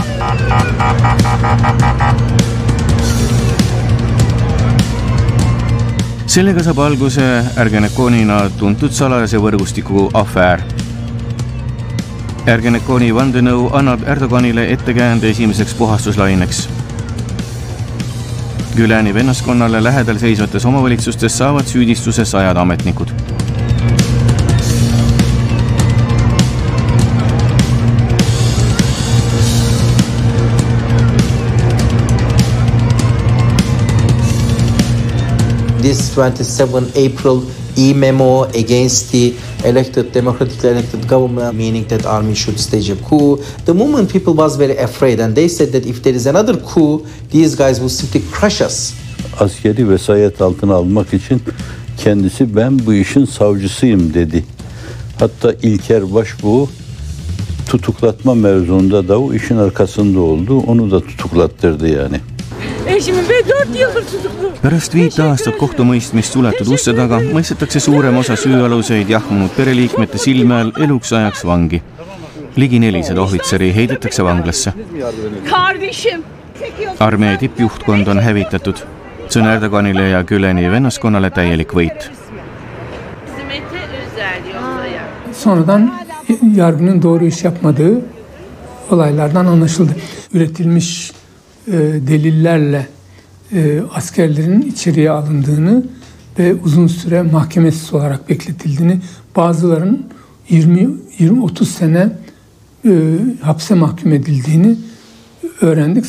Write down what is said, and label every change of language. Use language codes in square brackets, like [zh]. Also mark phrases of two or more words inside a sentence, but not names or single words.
[et] Sellega saab alguse Ergenekonina tuntud salajase võrgustiku afäär. Ergenekoni vandenõu annab Erdoganile ettekäände esimeseks puhastuslaineks. Gülani vennaskonnale lähedal seisvates omavalitsustes saavad süüdistuse 100 ametnikud. [en] This 27 April e-memo against the democratically elected government, meaning that army should stage a coup. The moment people was very afraid and they said that if there is another coup, these guys will simply crush us. [tr] Askeri vesayet altına almak için kendisi ben bu işin savcısıyım dedi. Hatta İlker Başbuğ tutuklatma mevzuunda da o işin arkasında oldu. Onu da tutuklattırdı yani. [et] Esimene veel [tr] 4 yıldır tutuklu. [et] Pärast 5 aastat kohtumõistmist suletud uste taga mõistetakse suurem osa süüaluseid jahmunud pereliikmete silme all eluks ajaks vangi. Ligi 400 ohvitseri heidetakse vanglasse. Armee tippjuhtkond on hävitatud. See on Erdoganile ja Güleni vennaskonnale täielik võit. [tr] Sonradan yargının doğru iş yapmadığı olaylardan anlaşıldı. Üretilmiş delillerle askerlerin içeriye alındığını ve uzun süre mahkemesiz olarak bekletildiğini, bazılarının 20-30 sene hapse mahkum edildiğini öğrendik.